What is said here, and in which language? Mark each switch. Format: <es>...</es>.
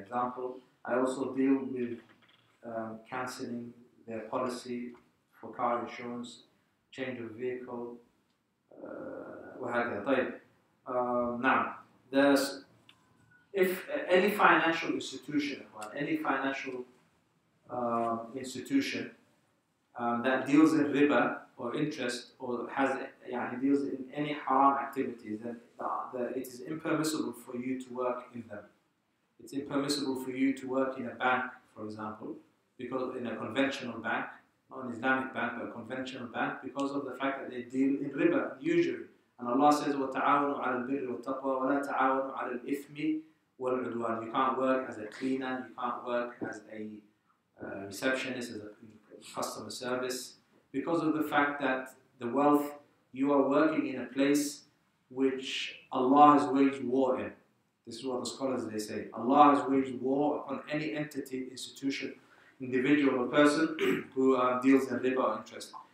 <en>Example, I also deal with cancelling their policy for car insurance, change of vehicle, now, if any financial institution, that deals in riba or interest, or deals in any haram activities, then it is impermissible for you to work in them. it's impermissible for you to work in a bank, for example, because in a conventional bank, not an Islamic bank, but a conventional bank, because of the fact that they deal in riba, usually. And Allah says,</en> <ar>وَتَعَاوَنُوا عَلَى الْبِرِّ وَالتَّقْوَى وَلَا تَعَاوَنُوا عَلَى الْإِثْمِ وَالْعُدْوَانِ.</ar> <en>You can't work as a cleaner, you can't work as a receptionist, as a customer service, because of the fact that the wealth, you are working in a place which Allah has waged war in. This is what the scholars, they say. Allah has waged war upon any entity, institution, individual or person who deals in riba or interest.</en>